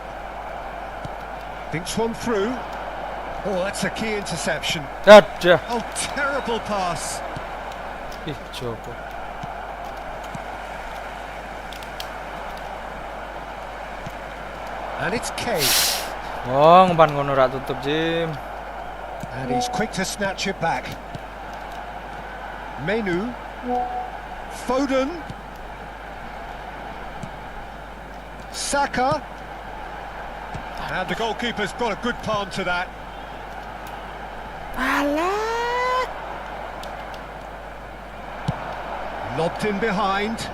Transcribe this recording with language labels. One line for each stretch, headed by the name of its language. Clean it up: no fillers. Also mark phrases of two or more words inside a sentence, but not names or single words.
English: Thinks one through. Oh, that's a key interception. Oh, terrible pass. And it's Kane.
Javanese: Oh, ngumpan ngono ra tutup, Jim.
English: And he's quick to snatch it back. Menu. Foden. Saka. And the goalkeeper's got a good palm to that. Lobbed in behind.